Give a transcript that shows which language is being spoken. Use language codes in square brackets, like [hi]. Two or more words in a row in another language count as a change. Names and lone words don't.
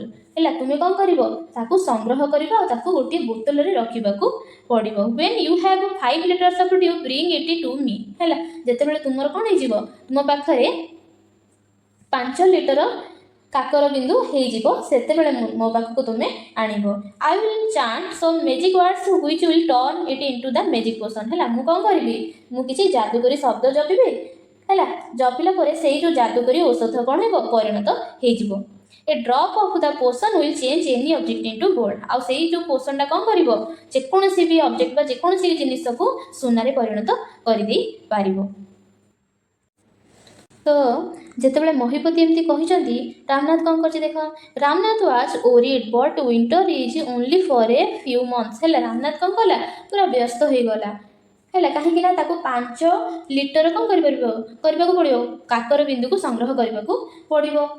[or] ହେଲା ତୁମେ କ'ଣ କରିବ ତାକୁ ସଂଗ୍ରହ କରିବ ଆଉ ତାକୁ ଗୋଟିଏ ବୋତଲରେ ରଖିବାକୁ ପଡ଼ିବ [en] When you have 5 liters of dew bring it to me. [or] ହେଲା ଯେତେବେଳେ ତୁମର କ'ଣ ହେଇଯିବ ତୁମ ପାଖରେ 5 ଲିଟର କାକର ବିନ୍ଦୁ ହେଇଯିବ ସେତେବେଳେ ମୋ ପାଖକୁ ତୁମେ ଆଣିବ [en] I will chant some magic words which will turn it into the magic potion. [or] ହେଲା ମୁଁ କ'ଣ କରିବି ମୁଁ କିଛି ଯାଦୁକରୀ ଶବ୍ଦ ଜପିବି ହେଲା ଜପିଲା ପରେ ସେଇ ଯେଉଁ ଯାଦୁକରୀ ଔଷଧ କ'ଣ ହେବ ପରିଣତ ହେଇଯିବ [en] A drop of the potion will change any object into gold. [or] ଆଉ ସେଇ ଯେଉଁ ପୋଷଣଟା କ'ଣ କରିବ ଯେକୌଣସି ବି ଅବଜେକ୍ଟ ବା ଯେକୌଣସି ଜିନିଷକୁ ସୁନାରେ ପରିଣତ କରିଦେଇ ପାରିବ ତ ଯେତେବେଳେ ମହିପତି ଏମିତି କହିଛନ୍ତି ରାମନାଥ କ'ଣ କରିଛି ଦେଖ [en] Ramnath was worried but winter is only for a few months [or] ହେଲା ରାମନାଥ କ'ଣ କଲା ପୁରା ବ୍ୟସ୍ତ ହେଇଗଲା ହେଲା କାହିଁକି ନା ତାକୁ 5 ଲିଟର କ'ଣ କରିବାକୁ ପଡ଼ିବ କାକର ବିନ୍ଦୁକୁ ସଂଗ୍ରହ କରିବାକୁ ପଡ଼ିବ